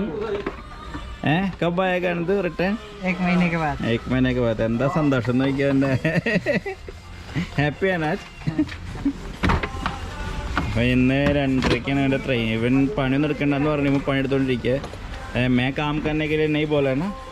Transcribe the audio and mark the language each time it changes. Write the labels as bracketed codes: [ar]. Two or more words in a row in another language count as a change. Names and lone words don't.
[hi] कब आएगा आनंद रिटर्न? एक महीने के बाद [ml] എന്താ സന്തോഷം നോക്കിയാ എൻ്റെ ഹാപ്പി ആണ്. അപ്പോൾ ഇന്ന് 2:30 എൻ്റെ ട്രെയിൻ. ഇവൻ പണിയൊന്നും എടുക്കണ്ടെന്ന് പറയുമ്പോൾ പണിയെടുത്തോണ്ടിരിക്കുക. [hi] मैं काम करने नहीं പോലെയാണ്.